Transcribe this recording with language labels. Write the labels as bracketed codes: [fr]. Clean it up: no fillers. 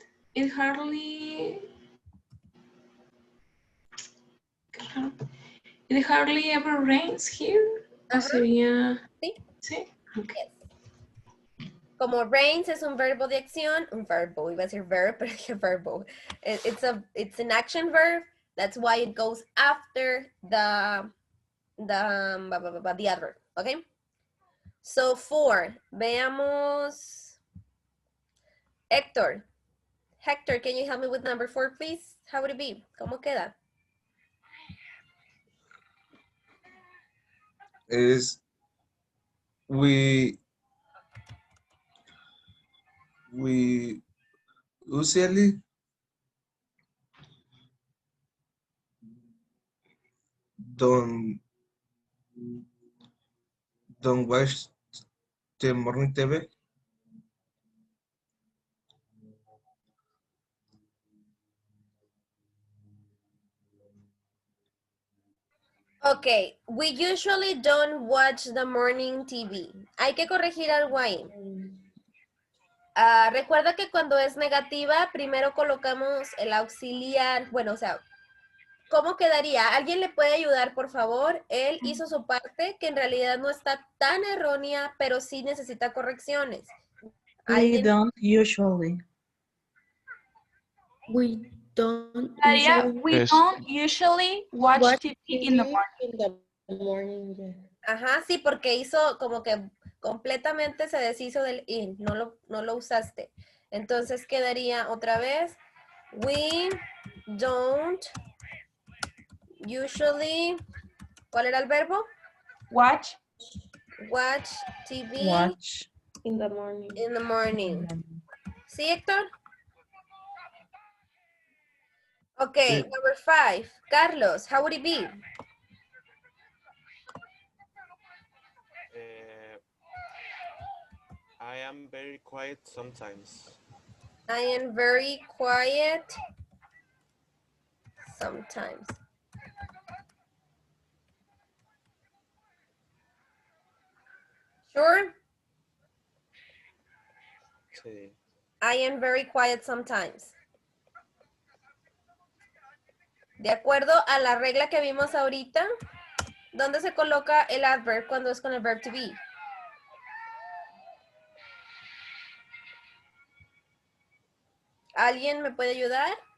[en] It hardly ever rains here. [es] Sería... Sí. Sí. Okay. [en] Yes. [es] Como rains es un verbo de acción, un verbo, iba a decir verb, pero dije verbo. [en] It's an action verb. That's why it goes after the adverb, okay? So 4, veamos. Hector, can you help me with number 4, please? How would it be? [es] ¿Cómo queda? [en] Is we usually don't watch the morning TV. Okay, we usually don't watch the morning TV. [es] Hay que corregir algo ahí. Recuerda que cuando es negativa, primero colocamos el auxiliar. Bueno, o sea, ¿cómo quedaría? ¿Alguien le puede ayudar, por favor? Él hizo su parte, que en realidad no está tan errónea, pero sí necesita correcciones. [en] We don't usually. We don't Yeah, usually we don't usually watch TV in the morning. in the morning, yeah. [es] Ajá, sí, porque hizo como que completamente se deshizo del in, no lo usaste. Entonces quedaría otra vez, [en] we don't usually, [es] ¿cuál era el verbo? [en] Watch. Watch TV Watch. In the morning. in the morning. [es] ¿Sí, Héctor? [en] Okay, [es] Sí. [en] number 5. Carlos, how would it be? I am very quiet sometimes. I am very quiet sometimes. Sure? [es] Sí. [en] I am very quiet sometimes. [es] De acuerdo a la regla que vimos ahorita, ¿dónde se coloca el adverb cuando es con el verb to be? ¿Alguien me puede ayudar?